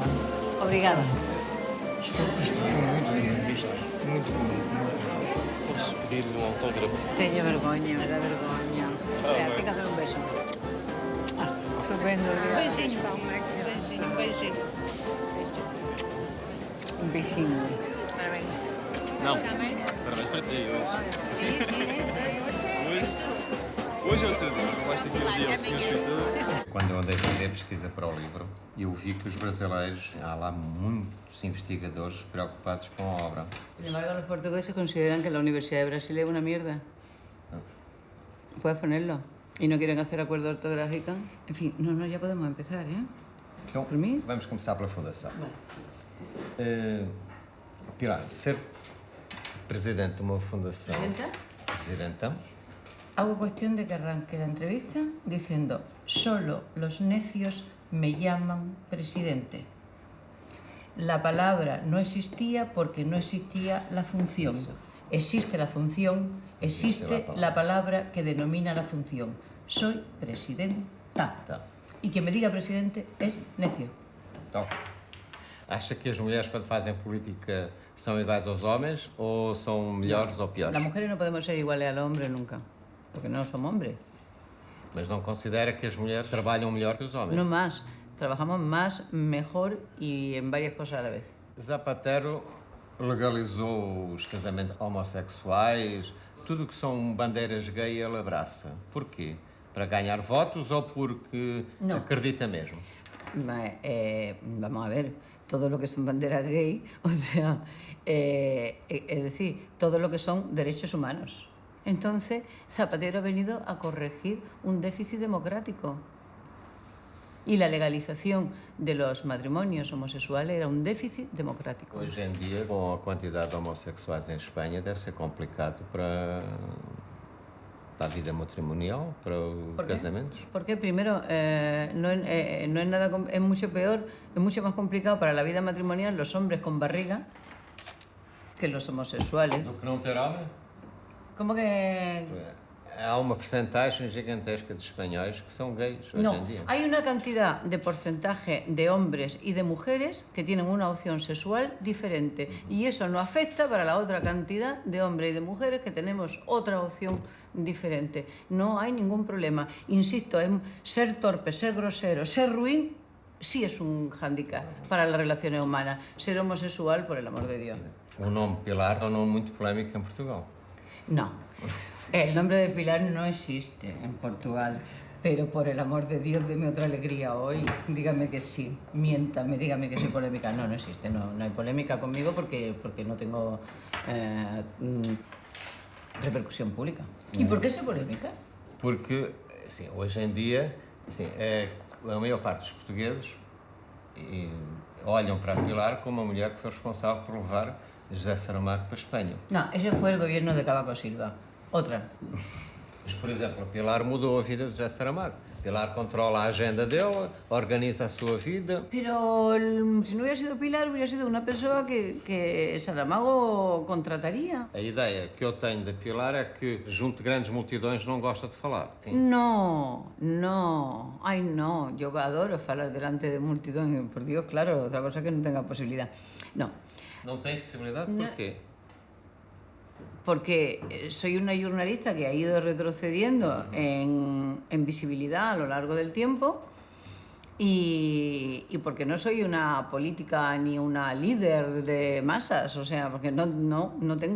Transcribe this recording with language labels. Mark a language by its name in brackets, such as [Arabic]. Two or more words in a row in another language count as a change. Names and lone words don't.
[Portuguese] Obrigada. Muito bonito. Posso pedir um autógrafo? Tenho vergonha, me dá vergonha. Espera, fica [Spanish] dar un beso. [Portuguese] Estupendo. Beijinho, beijinho, beijinho. Un beijinho. Parabéns. Não. Parabéns para ti hoje. Hoje é o teu dia. Vais ter que ir ao dia ao senhor escritor. Quando eu andei a fazer pesquisa para o livro, eu vi que os brasileiros, há lá muitos investigadores preocupados com a obra. [Spanish] Sin embargo, los portugueses consideran que la Universidad de Brasil es una mierda. Puedes ponerlo. Y no quieren hacer acuerdo ortográfico. En fin, no, ya podemos empezar, ¿eh? [Portuguese] Então, vamos começar pela fundação. Pilar, ser presidente de uma fundação... [Spanish] Presidenta. Hago cuestión de que arranque la entrevista diciendo: solo los necios me llaman presidente. La palabra no existía porque no existía la función. Existe la función, existe la palabra que denomina la función. Soy presidenta. Y quien me diga presidente es necio. [Portuguese] Então, acha que as mulheres, quando fazem política, são iguais aos homens ou são melhores ou piores? [Spanish] Las mujeres no podemos ser iguales al hombre nunca, porque no somos hombres. [Portuguese] Mas não considera que as mulheres trabalham melhor que os homens? [Spanish] No más. Trabajamos más, mejor y en varias cosas a la vez. [Portuguese] Zapatero legalizou os casamentos homossexuais, Tudo que são bandeiras gay ele abraça. Porquê? Para ganhar votos ou porque acredita mesmo? [Spanish] Vamos a ver, todo lo que son banderas gay, o sea, es decir, todo lo que son derechos humanos. Entonces, Zapatero ha venido a corregir un déficit democrático. Y la legalización de los matrimonios homosexuales era un déficit democrático. [Portuguese] Hoje em dia, com a quantidade de homossexuais em Espanha, deve ser complicado para a vida matrimonial, para os casamentos. [Spanish] Porque primero, no es nada, es mucho peor, es mucho más complicado para la vida matrimonial los hombres con barriga que los homosexuales. [Portuguese] Do que não ter homem? [Spanish] ¿Cómo que...? [Portuguese] Há uma percentagem gigantesca de espanhóis que são gays hoje em dia. [Spanish] Hay una cantidad de porcentaje de hombres y de mujeres que tienen una opción sexual diferente y eso no afecta para la otra cantidad de hombres y de mujeres que tenemos otra opción diferente. No hay ningún problema. Insisto, en ser torpe, ser grosero, ser ruin, sí es un hándicap para las relaciones humanas. Ser homosexual, por el amor de Dios. [Portuguese] O nome Pilar é um nome muito polémico em Portugal. [Spanish] No. El nombre de Pilar no existe en Portugal, pero por el amor de Dios, deme otra alegría hoy. Dígame que sí, miéntame, dígame que soy polémica. No, no existe, no hay polémica conmigo porque no tengo repercusión pública. ¿Y por qué soy polémica? [Portuguese] Porque, assim, hoje em dia, assim, a maior parte dos portugueses olham para a Pilar como uma mulher que foi responsável por levar José Saramago para a Espanha. [Spanish] No, ese fue el gobierno de Cavaco Silva. Otra. [Portuguese] Mas, por exemplo, a Pilar mudou a vida de José Saramago. Pilar controla a agenda dela, organiza a sua vida. [Spanish] Pero si no hubiera sido Pilar, hubiera sido una persona que Saramago contrataría. [Portuguese] A ideia que eu tenho da Pilar é que, junto de grandes multidões, não gosta de falar. Sim. [Spanish] No. Ay, no. Yo adoro falar delante de multidões, por Dios, claro. Otra cosa que no tenga posibilidad. No. [Portuguese] Não tem possibilidade? Porquê? [Spanish] Porque soy una jornalista que ha ido retrocediendo en visibilidad a lo largo del tiempo y porque no soy una política ni una líder de masas, o sea, porque no tengo...